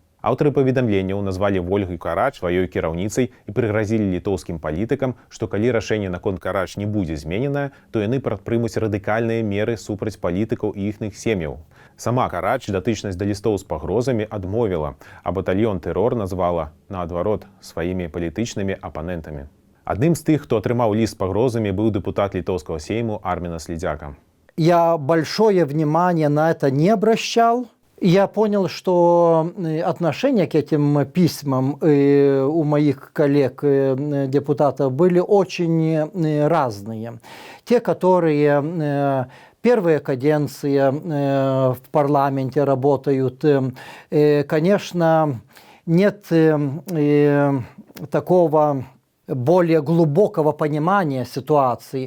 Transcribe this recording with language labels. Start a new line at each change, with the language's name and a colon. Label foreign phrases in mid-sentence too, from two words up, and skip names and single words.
Belarusian: Аўтары паведамленняў назвалі Вольгу Карач сваёй кіраўніцай і прыгразілі літоўскім палітыкам, што калі рашэнне наконт Карач не будзе змененае, то яны прадпрымуць радыкальныя меры супраць палітыкаў і іхных сем'яў. Сама Карач датычнасць да лістоў з пагрозамі адмовіла, а батальён «Тэрор» назвала, наадварот, сваімі палітычнымі апанентамі. Адным з тых, хто атрымаў ліст з пагрозамі, быў дэпутат літоўскага сейму Армина Слідзяка.
Russian: Я большое внимание на это не обращал. Я понял, что отношения к этим письмам у моих коллег-депутатов были очень разные. Те, которые первая каденция в парламенте работают, конечно, нет такого более глубокого понимания ситуации.